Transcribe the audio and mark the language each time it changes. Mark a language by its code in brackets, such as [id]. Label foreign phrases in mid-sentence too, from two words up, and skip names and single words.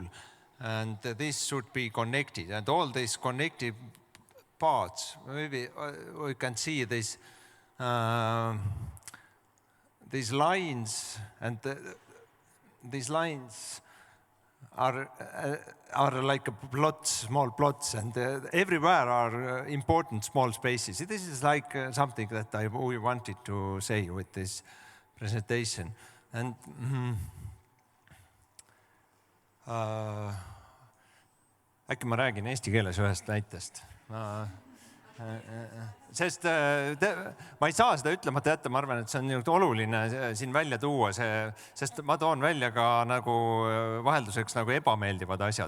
[en] And this should be connected. And all these connected parts, maybe we can see these lines, and these lines are like small plots, and everywhere are important small spaces. This is like something that we wanted to say with this presentation. [et] And äkki ma räägin eesti keeles ühest näitest. Sest ma ei saa seda ütlemata jätta, ma arvan, et see on oluline siin välja tuua, sest ma toon välja ka nagu vahelduseks nagu ebameeldivad asjad.